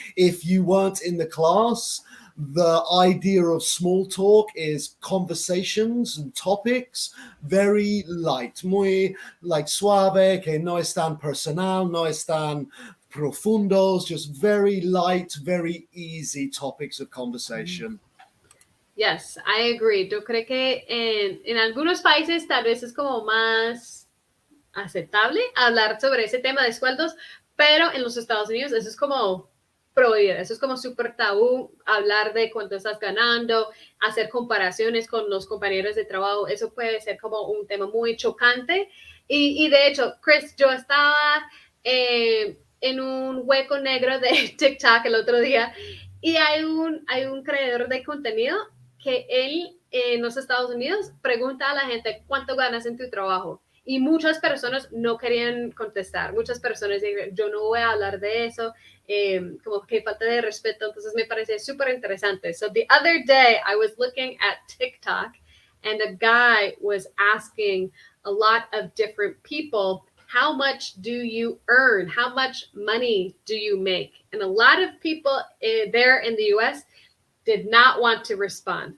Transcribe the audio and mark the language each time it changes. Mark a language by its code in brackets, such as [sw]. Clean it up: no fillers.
[en] If you weren't in the class, the idea of small talk is conversations and topics, very light, [es] muy like suave, que no es tan personal, no es tan profundos, [en] just very light, very easy topics of conversation. Yes, I agree. [es] Yo creo que en algunos países tal vez es como más aceptable hablar sobre ese tema de sueldos, pero en los Estados Unidos eso es como prohibido, eso es como súper tabú, hablar de cuánto estás ganando, hacer comparaciones con los compañeros de trabajo, eso puede ser como un tema muy chocante. Y de hecho, Chris, yo estaba en un hueco negro de TikTok el otro día y hay un creador de contenido que él en los Estados Unidos pregunta a la gente cuánto ganas en tu trabajo Y muchas personas no querían contestar. Muchas personas dijeron, yo no voy a hablar de eso, como que falta de respeto. Entonces me parece súper interesante. [en] So the other day I was looking at TikTok and a guy was asking a lot of different people, how much do you earn? How much money do you make? And a lot of people there in the US did not want to respond.